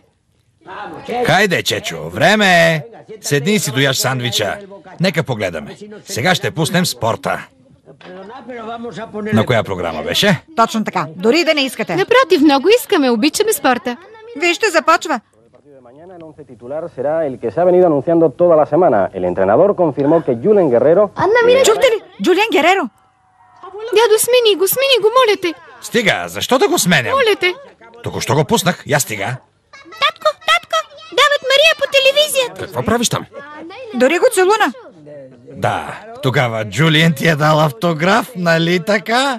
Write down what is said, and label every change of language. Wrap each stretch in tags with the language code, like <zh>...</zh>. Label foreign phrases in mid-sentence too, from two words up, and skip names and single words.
<bg>Хайде, Чечо, време е. Седни и си дояш сандвича. Нека погледаме. Сега ще пуснем спорта. На коя програма беше? Точно така. Дори да не искате. Напротив, много искаме. Обичаме спорта. Вижте, започва.</bg> <es>El once titular será el que se ha venido anunciando toda la semana. El entrenador confirmó que Julen Guerrero...</es> <bg>Чухте ли? Джулиан Гереро. Дядо, смени го, моля те. Стига, защо да го сменям? Моля те. Току-що го пуснах, я стига. Татко, дават Мария по телевизията. Какво правиш там? Дори го целуна. Да, тогава Джулиан ти е дал автограф, нали така?</bg>